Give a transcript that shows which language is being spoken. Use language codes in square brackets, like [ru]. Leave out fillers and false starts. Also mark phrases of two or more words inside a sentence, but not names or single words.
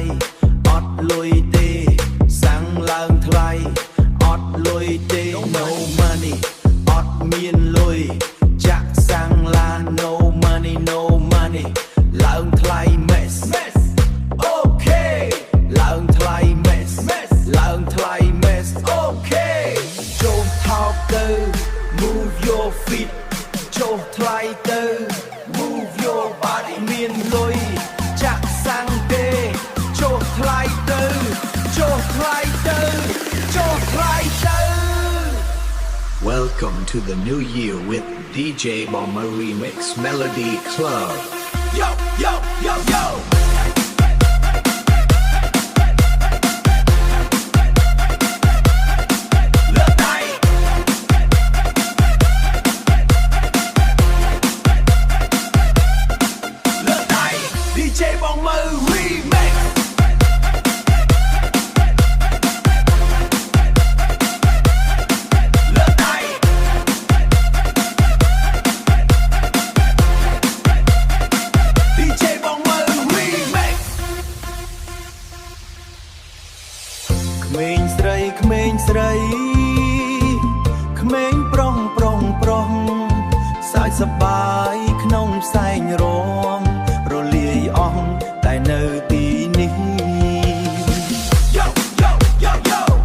[km] អត់លុយទេសាំងឡើងថ្លៃអត់លុយទេ [en] no money [km] អត់ មានលុយចាក់សាំងឡាន [en] no money [km] ឡើងថ្លៃ [en] mess okay [km] ឡើងថ្លៃ mess ឡើងថ្លៃ [en] mess okay [km] ចូលថោកទៅ [en] move your feet [km] ចូលថ្លៃទៅ [en] move your body [km] មានលុយចាក់សាំងទេចូលថ្លៃទៅចូលថ្លៃទៅចូលថ្លៃទៅ [en] Welcome to the new year with DJ Bomber Remix Melody Club. Yo, yo, yo, yo. Look night. Look night. DJ Bomber Remix. Look night. [km] DJ Bomber Remix ក្មេងស្រីក្មេងស្រីក្មេងប្រុងសើចសប្បាយក្នុងផ្សែងរំរលាយអស់តែនៅទីនេះ [en] Yo yo yo yo